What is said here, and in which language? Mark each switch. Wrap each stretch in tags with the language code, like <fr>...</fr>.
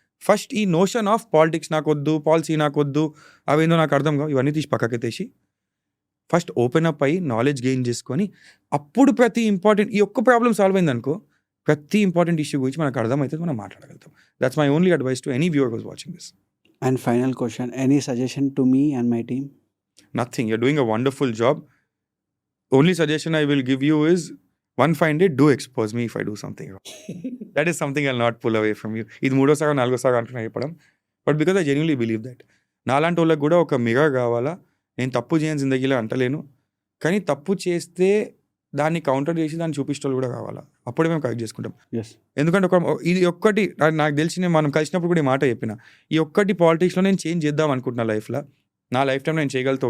<te>First ఈ notion of politics నాకొద్దు, policy నాకొద్దు, అవేందో నాకు అర్థం కావు, ఇవన్నీ తీసి పక్కకెత్తేసి ఫస్ట్ ఓపెన్ అప్ అయ్యి నాలెడ్జ్ గెయిన్ చేసుకొని అప్పుడు ప్రతి ఇంపార్టెంట్ ఈ ఒక్క ప్రాబ్లం సాల్వ్ అయిందనుకో ప్రతి ఇంపార్టెంట్ ఇష్యూ గురించి మనకు అర్థమవుతుంది, మనం మాట్లాడగలుగుతాం.</te> <en>That's my only advice to any viewer who's watching this. And final question, any suggestion to me and my team? Nothing. You're doing a wonderful job. Only suggestion I will give you is one fine day, do expose me if I do something wrong. That is something I'll not pull away from you.</en> <te>ఇది 3వ sago 4వ sago అంటున్నా చెప్పడం,</te> <en>But because I genuinely believe that.</en> <te>నాలాంటి వాళ్ళకి కూడా ఒక mirror కావాలా. నేను తప్పు చేయని జిందగీలో అంటలేను, కానీ తప్పు చేస్తే దాన్ని కౌంటర్ చేసి దాన్ని చూపించడం కూడా కావాలా. అప్పుడే మేము కరెక్ట్ చేసుకుంటాం. ఎందుకంటే ఇది ఒక్కటి నాకు తెలిసి మనం కలిసినప్పుడు కూడా ఈ మాట చెప్పిన, ఈ ఒక్కటి పాలిటిక్స్లో నేను చేంజ్ చేద్దాం అనుకుంటున్నా లైఫ్లో. నా లైఫ్ టైం నేను చేయగలుగుతా.</te>